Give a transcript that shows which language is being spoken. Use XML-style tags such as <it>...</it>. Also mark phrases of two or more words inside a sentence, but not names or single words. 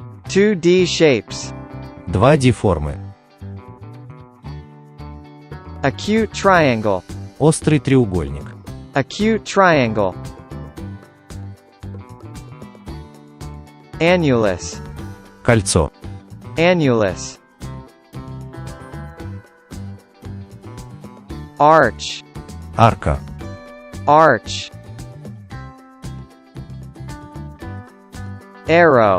<en>2D shapes.</en> <ru>2D-формы.</ru> <en>Acute triangle.</en> <ru>Острый треугольник.</ru> <en>Acute triangle. Annulus.</en> <ru>Кольцо.</ru> <en>Annulus. Arch.</en> <ru>Арка.</ru> <en>Arch. Arrow.</en>